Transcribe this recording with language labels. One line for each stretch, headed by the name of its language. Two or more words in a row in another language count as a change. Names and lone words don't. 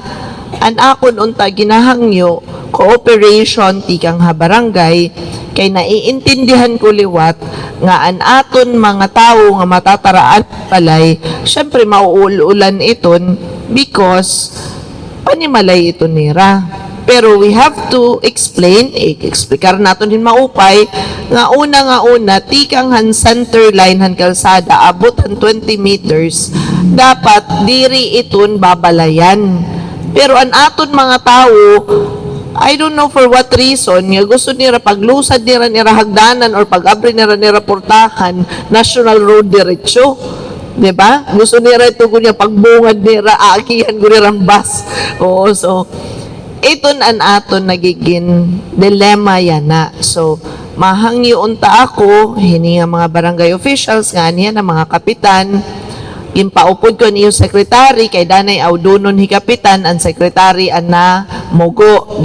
Waray: An akon unta ginahangyo cooperation tikang ha barangay kay naiintindihan ko liwat nga an aton mga tao nga matataraan palay syempre mauululan iton because panimalay ito nira.
English: Pero we have to explain,
Waray: explicar natin din maupay, nga una, tikang han center line han kalsada, abot han 20 meters, dapat diri iton babalayan. Pero ang aton mga tao,
English: I don't know for what reason,
Waray: nga gusto nila paglusad nila hagdanan or pag-abri nila portahan, national road diretsyo. Diba? Gusto nila ito kunya pagbungad nila, aakihan ko nila ang bus. Oo, so, iton an aton nagiging dilemma yan na. So, mahangyo unta ako, hini nga mga barangay officials, nga niya na mga kapitan, gimpaupod ko niyo sekretary, kay danay awdunon hi kapitan, ang sekretary an na mugo.